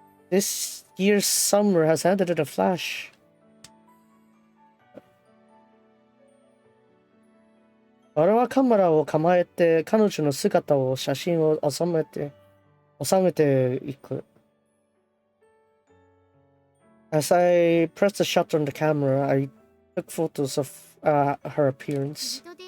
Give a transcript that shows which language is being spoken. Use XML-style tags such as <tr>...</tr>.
<en>This year's summer has ended in a flash.</en> <ja>俺はカメラを構えて彼女の姿を写真を収めていく。</ja> <en>As I pressed the shutter on the camera, I took photos of her appearance.</en>